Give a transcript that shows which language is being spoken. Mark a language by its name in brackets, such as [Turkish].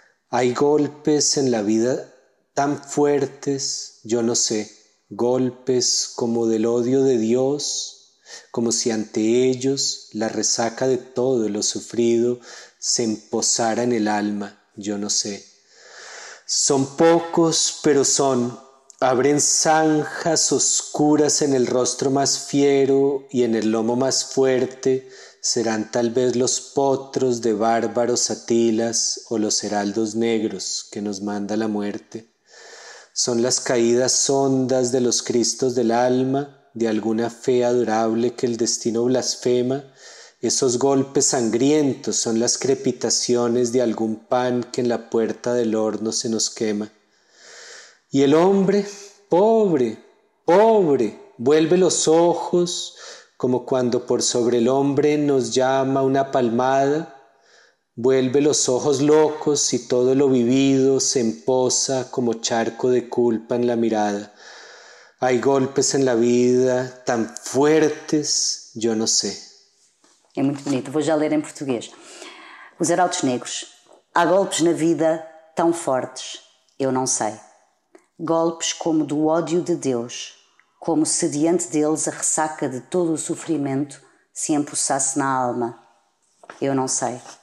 [Spanish] Há golpes em la vida tão fortes, eu não sei, golpes como del odio de Deus, como se ante ellos la resaca de todo lo sufrido se empozara en el alma. Yo no sé. Son pocos, pero son. Abren zanjas oscuras en el rostro más fiero y en el lomo más fuerte. Serán tal vez los potros de bárbaros Atilas o los heraldos negros que nos manda la muerte. Son las caídas hondas de los cristos del alma, de alguna fe adorable que el destino blasfema. Esos golpes sangrientos son las crepitaciones de algún pan que en la puerta del horno se nos quema. Y el hombre, pobre, pobre, vuelve los ojos como cuando por sobre el hombre nos llama una palmada, vuelve los ojos locos y todo lo vivido se empoza como charco de culpa en la mirada. Hay golpes en la vida tan fuertes, yo no sé. [Portuguese] É muito bonito, vou já ler em português. Os Heraldos Negros. Há golpes na vida tão fortes, eu não sei. Golpes como do ódio de Deus, como se diante deles a ressaca de todo o sofrimento se empossasse na alma. Eu não sei.